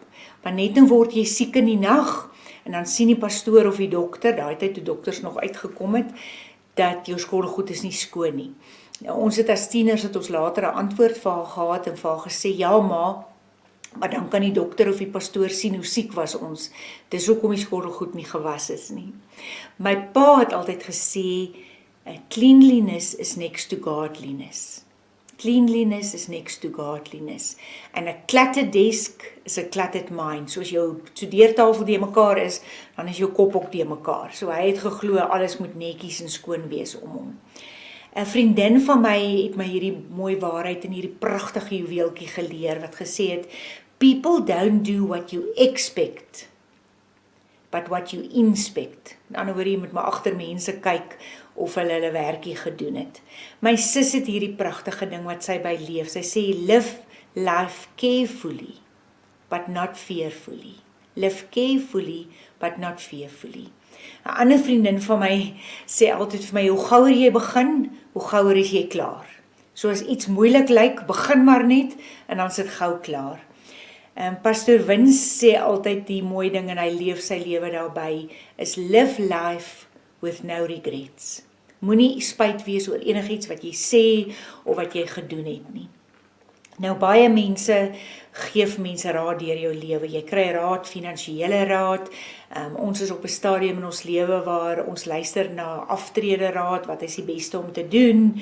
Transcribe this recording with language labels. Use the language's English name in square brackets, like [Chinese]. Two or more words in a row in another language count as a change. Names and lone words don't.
[Afrikaans] Want net nou word jy siek in die nag, en dan sien die pastoor of die dokter, daai tyd toe dokters nog uitgekom het, dat jou skottelgoed is nie skoon nie. Nou, ons het as tieners het ons later 'n antwoord vir haar gehad en vir haar gesê, ja ma, maar dan kan die dokter of die pastoor sien hoe siek was ons. Dis hoekom die skottelgoed nie gewas is nie. My pa het altyd gesê, [English] cleanliness is next to godliness. Cleanliness is next to godliness. [Afrikaans] En 'n [English] cluttered desk [Afrikaans] is 'n [English] cluttered mind. [Afrikaans] So as jou studeertafel die mekaar is, dan is jou kop ook die mekaar. So hy het geglo alles moet netjies en skoon wees om hom. 'n Vriendin van my het my hierdie mooi waarheid en hierdie pragtige juweeltjie geleer wat gesê het, [English] people don't do what you expect, but what you inspect. [Afrikaans] In ander woorde, jy moet maar agter mense kyk of hulle werkie gedoen het. My sis het hierdie pragtige ding wat sy by leef. Sy sê, [English] live life carefully, but not fearfully. Live carefully, but not fearfully. [Afrikaans] 'n Ander vriendin van my sê altyd vir my, hoe gouer jy begin, hoe gouer is jy klaar. So as iets moeilik lyk, begin maar net, en dan is dit gou klaar. Pastor Wins sê altyd die mooi ding, en hy leef sy lewe daarby, is [English] live life with no regrets. [Afrikaans] Moenie spyt wees oor enigiets wat jy sê, of wat jy gedoen het nie. Nou baie mense gee vir mense raad deur jou lewe. Jy kry raad, finansiële raad. Ons is op 'n stadium in ons lewe waar ons luister na aftrede raad, wat is die beste om te doen.